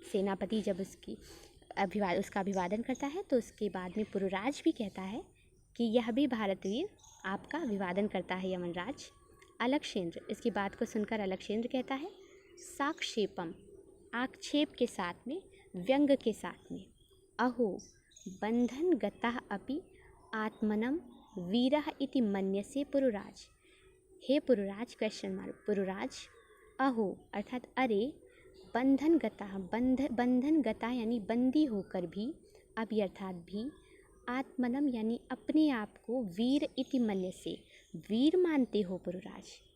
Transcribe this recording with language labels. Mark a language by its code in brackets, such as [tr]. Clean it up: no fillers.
[hi] सेनापति जब उसका अभिवादन करता है तो उसके बाद में पुरुराज भी कहता है कि यह भी भारत वीर आपका अभिवादन करता है यमनराज। अलक्षेंद्र, इसकी बात को सुनकर अलक्षेंद्र कहता है साक्षेपम, आक्षेप के साथ में, व्यंग के साथ में। [sa] अहो बंधन गतः अपि आत्मनम वीरः इति मन्यसे पुरुराज। [hi] हे पुरुराज, क्वेश्चन मार्क, पुरुराज, अहो अर्थात अरे, [sa] बंधन गतः, [hi] बंधन गता यानी बंदी होकर भी, अभी अर्थात भी, आत्मनम यानी अपने आप को, [sa] वीर इति मन्यसे [hi] वीर मानते हो पुरुराज।